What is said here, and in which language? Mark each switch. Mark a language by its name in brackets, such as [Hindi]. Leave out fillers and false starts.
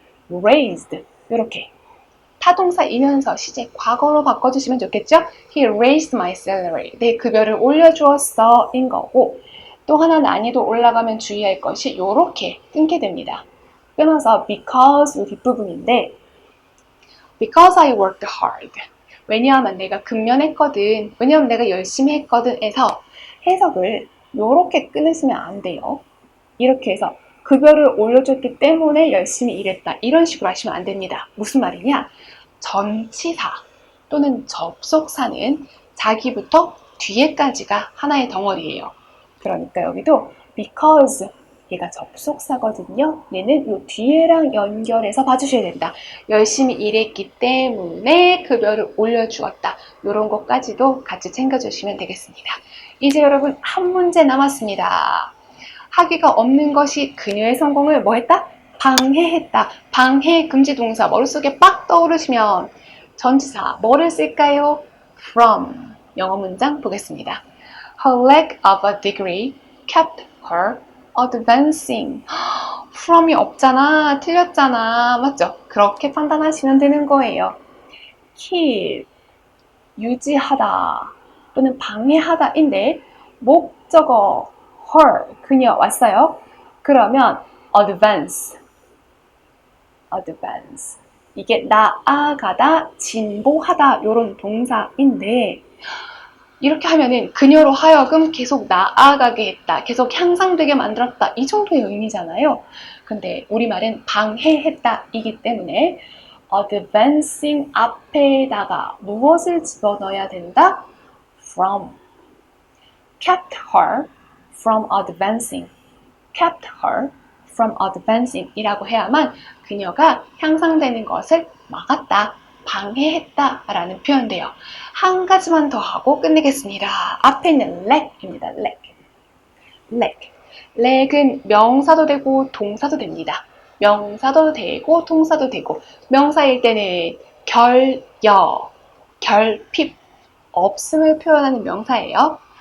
[Korean] raised 이렇게 타동사이면서 시제 과거로 바꿔주시면 좋겠죠? [English] He raised my salary. [Korean] 내 급여를 올려주었어 인 거고 또 하나 난이도 올라가면 주의할 것이 이렇게 끊게 됩니다. 끊어서 [English] because [Korean] 뒷부분인데 [English] because I worked hard. [Korean] 왜냐하면 내가 근면했거든. 왜냐하면 내가 열심히 했거든 해서 해석을 이렇게 끊으시면 안 돼요. 이렇게 해서 급여를 올려줬기 때문에 열심히 일했다. 이런 식으로 하시면 안 됩니다. 무슨 말이냐? 전치사 또는 접속사는 자기부터 뒤에까지가 하나의 덩어리예요. 그러니까 여기도 because 얘가 접속사거든요. 얘는 이 뒤에랑 연결해서 봐주셔야 된다. 열심히 일했기 때문에 급여를 올려주었다. 이런 것까지도 같이 챙겨주시면 되겠습니다. 이제 여러분 한 문제 남았습니다. 학위가 없는 것이 그녀의 성공을 뭐 했다? 방해했다. 방해 금지 동사 머릿속에 빡 떠오르시면 전치사 뭐를 쓸까요? From 영어 문장 보겠습니다. [English] Her lack of a degree kept her advancing. [Korean] from이 없잖아. 틀렸잖아. 맞죠? 그렇게 판단하시면 되는 거예요. keep 유지하다 또는 방해하다인데 목적어 her, 그녀 왔어요. 그러면 advance 이게 나아가다, 진보하다 이런 동사인데 이렇게 하면은 그녀로 하여금 계속 나아가게 했다, 계속 향상되게 만들었다 이 정도의 의미잖아요. 근데 우리말은 방해했다 이기 때문에 advancing 앞에다가 무엇을 집어넣어야 된다? [English] from. kept her from advancing. kept her from advancing [Korean] 이라고 해야만 그녀가 향상되는 것을 막았다, 방해했다 라는 표현돼요. 한 가지만 더 하고 끝내겠습니다. 앞에 있는 lag입니다. [English] leg. [Korean] leg은 명사도 되고 동사도 됩니다. 명사도 되고 동사도 되고 명사일 때는 결여, 결핍, 없음을 표현하는 명사예요.